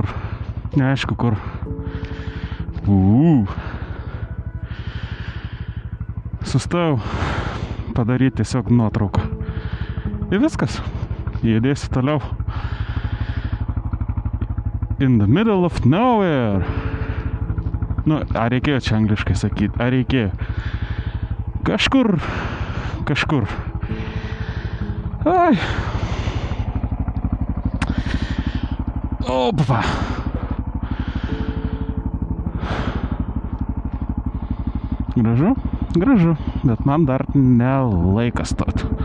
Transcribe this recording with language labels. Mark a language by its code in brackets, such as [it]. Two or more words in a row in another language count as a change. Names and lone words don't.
[lt] Neaišku kur. Sustojau padaryti tiesiog nuotrauką. Ir viskas. Judėsiu toliau. [en] In the middle of nowhere. [lt] Ar reikėjo čia angliškai sakyti? Ar reikėjo? Kažkur. Ai. Opa. Gražu, gražu, bet man dar ne laikas stot.